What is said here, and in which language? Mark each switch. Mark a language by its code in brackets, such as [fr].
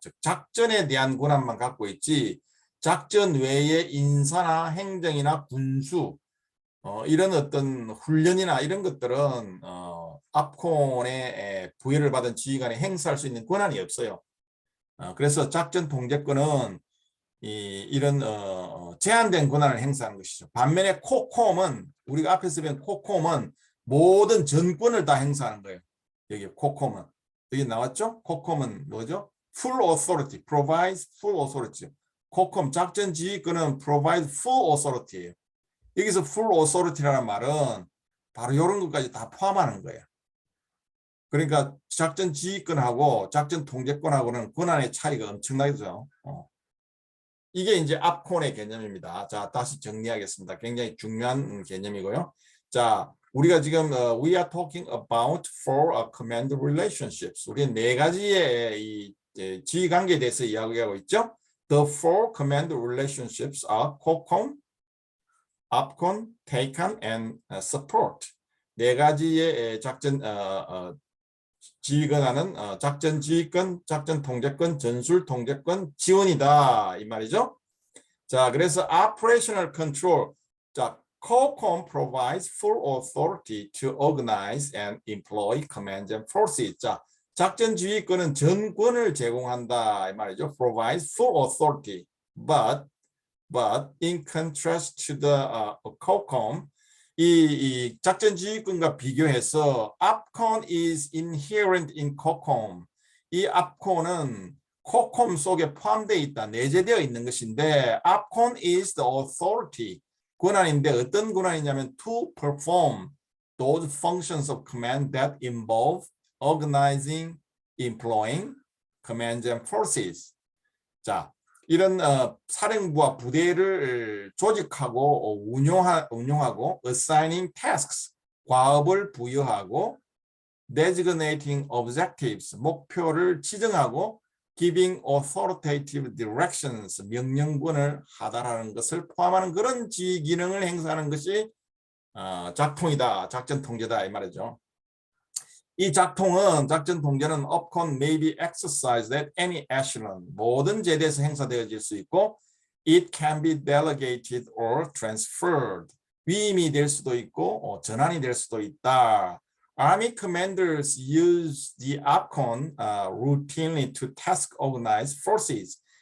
[ko] 즉 작전에 대한 권한만 갖고 있지 작전 외에 인사나 행정이나 군수 이런 어떤 훈련이나 이런 것들은 압권에 부여를 받은 지휘관이 행사할 수 있는 권한이 없어요. 그래서 작전 통제권은 이런 제한된 권한을 행사하는 것이죠. 반면에 코콤은 우리가 앞에서 본 코콤은 모든 전권을 다 행사하는 거예요. 여기 코콤은 여기 나왔죠? 코콤은 뭐죠? [en] Full authority, provides full authority. [ko] 코콤 작전 지휘권은 [en] provide full authority [ko] 예요. 여기서 [en] full authority [ko] 라는 말은 바로 이런 것까지 다 포함하는 거예요. 그러니까 작전 지휘권하고 작전 통제권하고는 권한의 차이가 엄청나죠. 이게 이제 압권의 개념입니다. 자, 다시 정리하겠습니다. 굉장히 중요한 개념이고요. 자, 우리가 지금 [en] we are talking about four command relationships. [ko] 우리 네 가지의 이 지휘 관계에 대해서 이야기하고 있죠. [en] The four command relationships are COCOM, APCON, TACON, and support. [ko] 네 가지의 작전 지휘 권한은 작전 지휘권, 작전 통제권, 전술 통제권, 지원이다 이 말이죠. [en] 자, 그래서 operational control. 자, COCOM provides full authority to organize and employ command and forces. [ko] 자, 작전 지휘권은 전권을 제공한다 이 말이죠. [en] provides full authority, but in contrast to the COCOM, [ko] 이 작전 지휘권과 비교해서 [en] APCON is inherent in COCOM. [ko] 이 APCON은 COCOM 속에 포함되어 있다, 내재되어 있는 것인데 [en] APCON is the authority, [ko] 권한인데 어떤 권한이냐면 [en] to perform those functions of command that involve organizing, employing command and forces. [ko] 자, 이런 사령부와 부대를 조직하고 운용하고 [en] assigning tasks, [ko] 과업을 부여하고 [en] designating objectives, [ko] 목표를 지정하고 [en] giving authoritative directions, [ko] 명령권을 하달하는 것을 포함하는 그런 지휘 기능을 행사하는 것이 작통이다, 작전 통제다 이 말이죠. 이 작전 통제는 [en] upcon may be exercised at any echelon. [ko] 모든 제대에서 행사되어질 수 있고 [en] it can be delegated or transferred. [ko] 위임이 될 수도 있고 전환이 될 수도 있다. [en] Army commanders use the upcon routinely to task organize forces.